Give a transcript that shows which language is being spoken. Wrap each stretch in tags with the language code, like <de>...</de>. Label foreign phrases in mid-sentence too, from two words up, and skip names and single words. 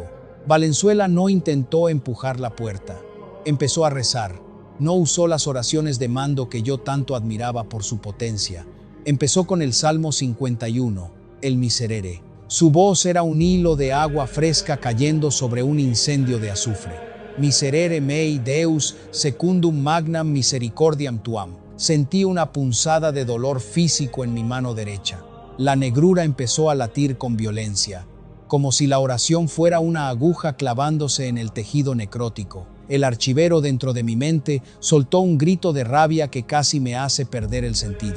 <es>Valenzuela no intentó empujar la puerta. Empezó a rezar. No usó las oraciones de mando que yo tanto admiraba por su potencia. Empezó con el Salmo 51, el Miserere. Su voz era un hilo de agua fresca cayendo sobre un incendio de azufre.</es> <la>Miserere mei Deus secundum magnam misericordiam tuam.</la> <es>Sentí una punzada de dolor físico en mi mano derecha. La negrura empezó a latir con violencia, como si la oración fuera una aguja clavándose en el tejido necrótico. El archivero dentro de mi mente soltó un grito de rabia que casi me hace perder el sentido.</es>